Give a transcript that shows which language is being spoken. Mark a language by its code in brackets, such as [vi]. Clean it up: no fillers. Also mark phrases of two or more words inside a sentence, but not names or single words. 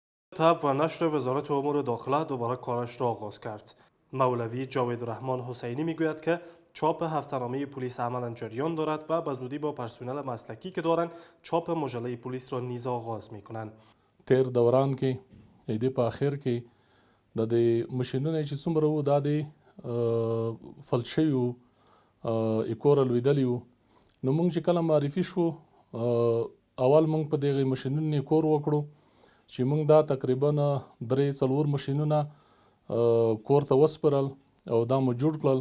[fa] تب و نشر وزارت امور داخله دوباره کارش را آغاز کرد. مولوی جاوید الرحمن حسینی میگوید که چاپ هفته‌نامه پلیس عملا جریان دارد و به زودی با پرسنل مسلکی که دارند چاپ مجله پلیس را نیز آغاز میکنند. [ps] تیر دوران کې د په اخر کې د ماشینونه چې څومره وو دا د فلج شوي وو ایکور لوېدلي وو. نو موږ چې کله معرفي شو اول موږ په دغې ماشینونو ایکور وکړو چې موږ دا تقریبا 3-4 ماشینونه کور ته وسپارل او دا مو جوړ کړل.